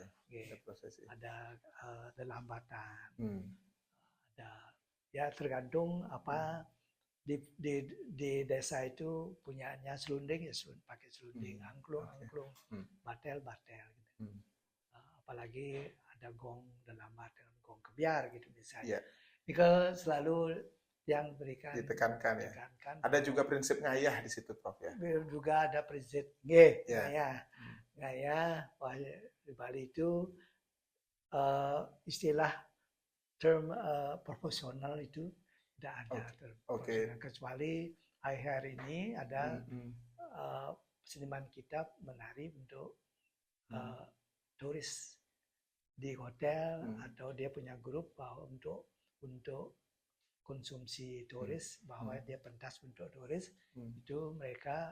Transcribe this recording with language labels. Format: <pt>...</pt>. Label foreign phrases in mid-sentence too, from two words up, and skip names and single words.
<id>Ada lambatan. Ada ya tergantung apa di desa itu punyanya selunding ya pakai selunding, angklung, batel gitu. Apalagi ada gong dalamat dengan gong kebiar gitu misalnya. Itu selalu yang ditekankan ya. Ada juga prinsip ngayah di situ, Prof ya. Juga ada prinsip ngayah. Ngayah di Bali itu istilah term proporsional itu tidak ada. Kecuali akhir ini ada seniman kita menari untuk turis di hotel atau dia punya grup bahwa untuk konsumsi turis bahwa dia pentas untuk turis itu mereka</id>